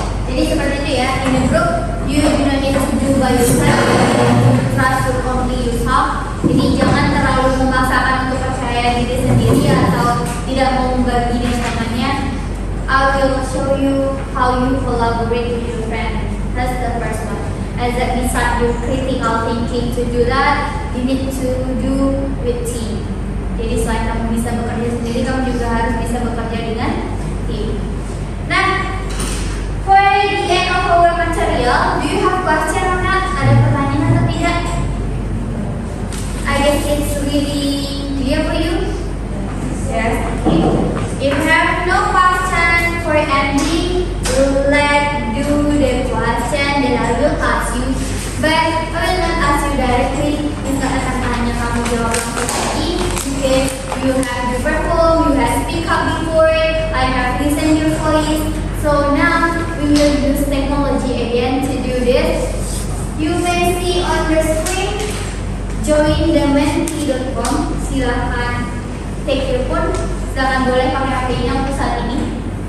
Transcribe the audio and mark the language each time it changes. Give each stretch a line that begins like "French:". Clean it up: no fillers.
Indonesian: Jadi seperti itu ya,
English: in a group you do not need to do by yourself, trust to only yourself.
Indonesian: Jadi jangan terlalu memaksakan untuk percaya diri sendiri atau tidak mau membagi dengan temannya.
English: I will show you how you collaborate with your friend. That's the first one. As that beside your critical thinking to do that, you need to do with team.
Indonesian: Jadi selain kamu bisa bekerja sendiri, kamu juga harus bisa bekerja dengan tim.
English: Nah, for the end of our material, do you have question or not?
Indonesian: Ada pertanyaan atau tidak?
English: I guess it's really clear for you. Yes. Okay. If you have no question for ending, let's do the question. Then I will ask you, but I will not ask you directly.
Indonesian: Tidak akan tanya kamu jawab langsung lagi.
English: Okay. You have to perform. You have speak up before. I have listened your voice. So now we will use technology again to do this. You may see on the screen, join the menti.com.
Indonesian: Silahkan
English: take your phone.
Indonesian: Silahkan boleh pakai HP-nya untuk saat ini.